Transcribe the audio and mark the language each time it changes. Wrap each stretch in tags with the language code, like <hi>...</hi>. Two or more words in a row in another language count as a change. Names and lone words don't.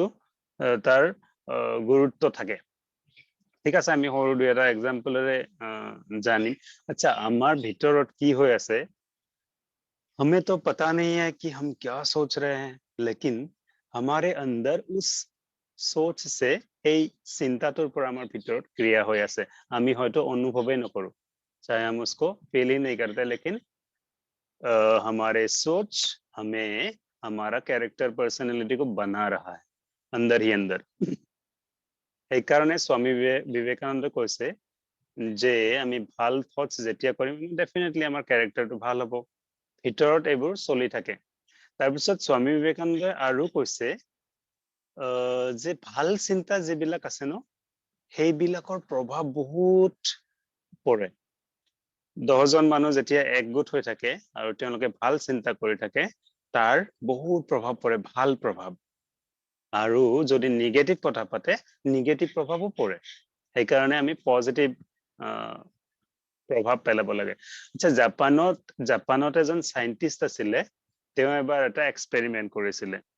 <as>তাৰ গুৰুত্ব থাকে ঠিক আছে আমি সৰু দুই এটা এক্সাম্পলৰে জানি আচ্ছা আমাৰ ভিতৰত কি হৈ আছে</as> <hi>हमें तो पता नहीं है कि हम क्या सोच रहे हैं लेकिन हमारे अंदर उस सोच से</hi> <as>এই চিন্তাটোৰ পৰা আমাৰ ভিতৰত ক্ৰিয়া হৈ আছে আমি হয়তো অনুভৱই নকৰো</as> <hi>चाहे हम उसको फील ही नहीं करते लेकिन हमारे सोच हमें हमारा कैरेक्टर पर्सनालिटी को बना रहा है अंदर ही अंदर</hi> <as>এই কাৰণে स्वामी विवेकानंद কৈছে যে আমি ভাল থটস যেতিয়া কৰিম ডেফিনেটলি আমাৰ ক্যাৰেক্টাৰটো ভাল হ'ব ভিতৰত এইবোৰ চলি থাকে তাৰ পিছত स्वामी विवेकानंद আৰু কৈছে যে ভাল চিন্তা যেবিলাক আছে ন সেইবিলাকৰ প্ৰভাৱ বহুত পৰে 10 জন মানুহ যেতিয়া একগোট হৈ থাকে আৰু তেওঁলোকে ভাল চিন্তা কৰি থাকে তাৰ বহুত প্ৰভাৱ পৰে ভাল প্ৰভাৱ আৰু যদি নেগেটিভ কথা পাতে নেগেটিভ প্ৰভাৱও পৰে সেই কাৰণে আমি পজিটিভ প্ৰভাৱ পেলাব লাগে আচ্ছা জাপানত এজন সায়েন্টিস্ট আছিল তেওঁ এবাৰ এটা এক্সপেৰিমেন্ট কৰিছিল</as>